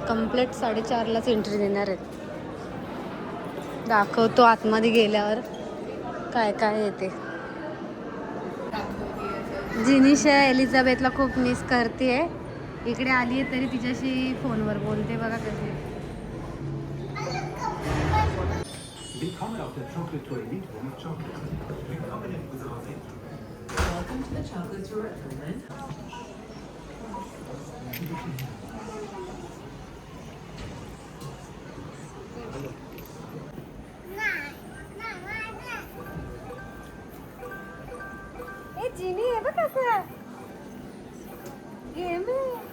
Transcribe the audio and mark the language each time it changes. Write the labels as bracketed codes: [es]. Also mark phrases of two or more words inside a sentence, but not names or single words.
[mr] कंप्लीट 4:30लाच एंट्री देणार आहेत. दाखवतो आतमध्ये गेल्यावर काय काय येते. जिनिशा एलिझाबेथला खूप मिस करते. इकडे आली आहे तरी तिच्याशी फोनवर बोलते बघा कशी. [de] Willkommen auf der Chocolate Tour Elite Room of Chocolate. Willkommen in unserer Welt. [en] Welcome to the Chocolate Tour at Berlin. [mr] ए जिनी हे बघ कसं गेम आहे.